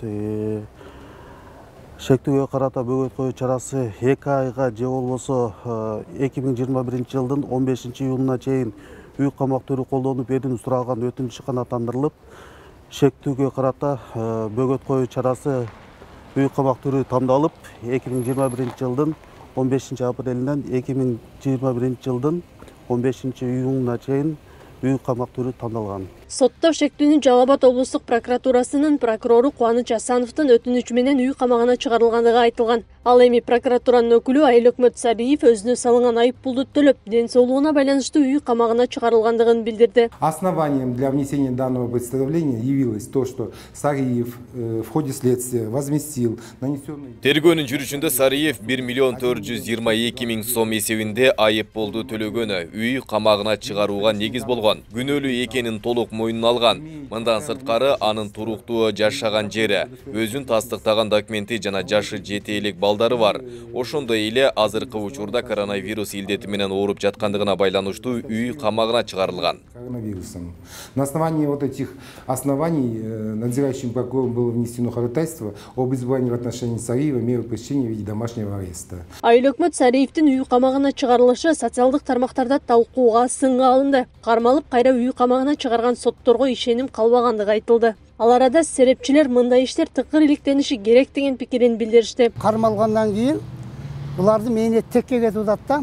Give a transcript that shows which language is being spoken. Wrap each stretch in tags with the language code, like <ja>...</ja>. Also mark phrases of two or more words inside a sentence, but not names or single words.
<ky>шектүүгө карата бөгөт коюу чарасы 2 айга же болбосо 2021 жылдын 15 июлуна чейин үй камак түрү колдонуп берүүнү суралган өтүнүчү канааттандырылып, шектүүгө карата бөгөт коюу чарасы үй камак түрү тандалып, 2021 жылдын 15 апрелинен 2021 жылдын 15 июлуна чейин үй камак түрү тандалган. Сотто шектүүнү Жалал Абад облустук прокуратурасынын прокурору Кубаныч Асановдун өтүнүчү менен үй камагына чыгарылгандыгы айтылган. Ал эми прокуратуранын өкүлү Айыл өкмөт Сариев өзүнө салынган айып пулду төлөп, ден соолугуна байланыштуу үй камагына чыгарылгандыгын билдирди.</ky> <ru>Основанием для внесения данного представления явилось то, что Сариев в ходе следствия возместил нанесенный...</ru> <ky>Тергөөнүн жүрүшүндө Сариев 1 422 000 сом эсебинде айып пулду төлөгөнү үй камагына чыгарууга негиз болгон. Күнөөлүү экенин толук мойнуна алган. Мындан сырткары анын туруктуу жашаган жери, өзүн тастыктаган документи жана жашы 7 элек балдары бар. Ошондой эле азыркы учурда коронавирус илдети менен ооруп жаткандыгына байланыштуу үй камагына чыгарылган.</ky> <ru>Коронавирусом. На основании вот этих оснований надзирающим прокурором было внесено ходатайство об избрании в отношении Сариева меры пресечения в виде домашнего ареста.</ru> <ky>Айыл өкмөт Сариевдин үй камагына чыгарылышы социалдык тармактарда талкууга сынга алынды. Кармалып кайра үй камагына чыгарган сотторго ишеним калбагандыгы айтылды. Ал арада серепчилер мындай иштер тыкыр иликтениши керек деген пикирин билдиришти. Кармалгандан кийин буларды мээнет текке кетип атат да.</ky>